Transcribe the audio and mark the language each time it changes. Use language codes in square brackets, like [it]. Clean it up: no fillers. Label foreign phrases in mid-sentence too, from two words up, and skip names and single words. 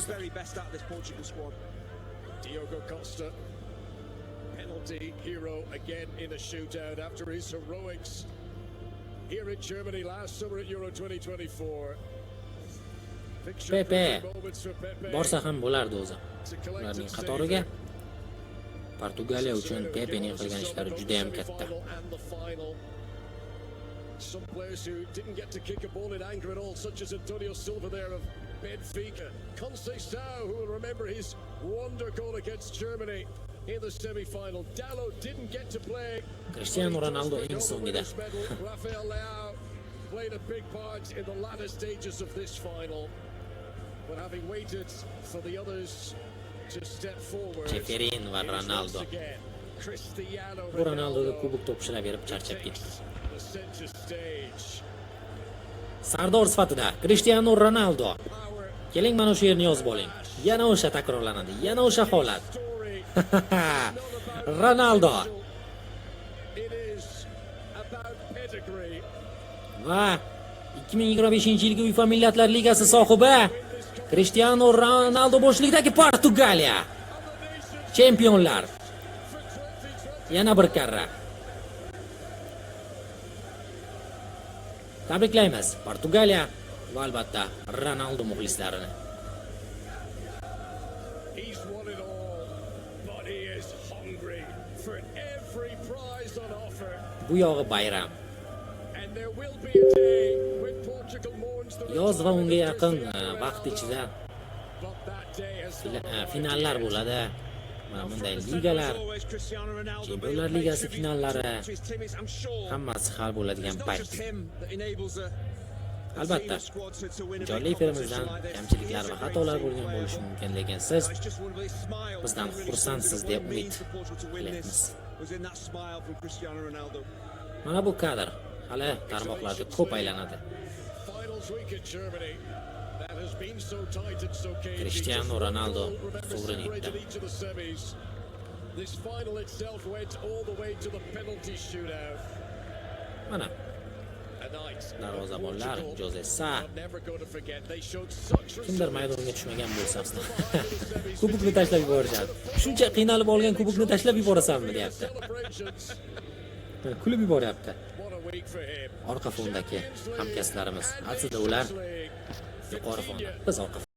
[uz] do'stlar. [en] very best out of this Portugal squad. Diogo Costa, penalty hero again in a shootout after his heroics here in Germany last summer at Euro 2024. Picture Pepe perfect moments for Pepe [uz] borsa ham bo'lardi o'zi. [en] to collect [uz] Ularning [en] and [uz] qatoriga [en] save [uz] Portugaliya uchun Pepening qilgan ishlari juda ham katta. [en] and the final. Some players who didn't get to kick a ball in anger at all, such as Antonio Silva there of Benfica. Conceição, who will remember his wonder goal against Germany in the semi-final. Dalot didn't get to play. Cristiano Ronaldo But he [uz] eng [en] does [uz] so'ngida. [en] bring home the winners' medal. Rafael Leao played a big part in the latter stages of this final. But having waited for the others to step forward. [uz] Cheferin va it is [en] Ronaldo. once again Cristiano [uz] Bu Ronaldoga [en] Ronaldo [uz] kubok topshiraverib charchab ketdi. [en] the center stage. [uz] Sardor sifatida Cristiano Ronaldo. [en] Power [uz] Keling, mana shu yerni yozib oling. Yana o'sha takrorlanadi. Yana o'sha holat. [en] story Ronaldo It is about pedigree. [uz] va 2025-yilgi UEFA Millatlar Ligasi sohibi Cristiano Ronaldo boshchiligidagi Portugaliya chempionlar. Yana bir karra. Tabriklaymiz Portugaliya va albatta Ronaldo muxlislarini. [en] He's won it all, but he is hungry for every prize on offer. [uz] Bu yog'i bayram. [en] And there will be a day when Portugal mourns the [uz] Yoz va unga [en] retirement of [uz] yaqin [en] Cristiano [uz] vaqt [en] Ronaldo. [uz] ichida [en] But that day has not [uz] finallar bo'ladi. Mana bunday ligalar, Chempionlar Ligasi finallari hammasi hal bo'ladigan payt. Albatta, jonli efirimizdan kamchiliklar va xatolar bo'lgan bo'lishi mumkin, lekin siz bizdan xursandsiz deb umid qilyapmiz. Mana bu kadr hali tarmoqlarda ko'p aylanadi. [en] Finals week in Germany. That has been so tight and so cagey. [uz] Cristiano Ronaldo [en] Just all remember [uz] sovrin [en] separated [uz] etdi. [en] each of the semis. This final itself went all the way to the penalty shootout. [uz] Mana [en] A night [uz] darvozabonlar [en] Portugal Jose Sa are never going to forget. They showed such [uz] kimdir [en] resilience. [uz] maydonga tushmagan bo'lsa, kubokni tashlab yuborishadi. Shuncha qiynalib olgan kubokni tashlab yuborasanmi, deyapti. [en] Celebrations. [uz] Kulib yuboryapti. [en] What a week for him. [uz] Orqa fondagi hamkasblarimiz, aslida ular yuqori fonda, biz orqa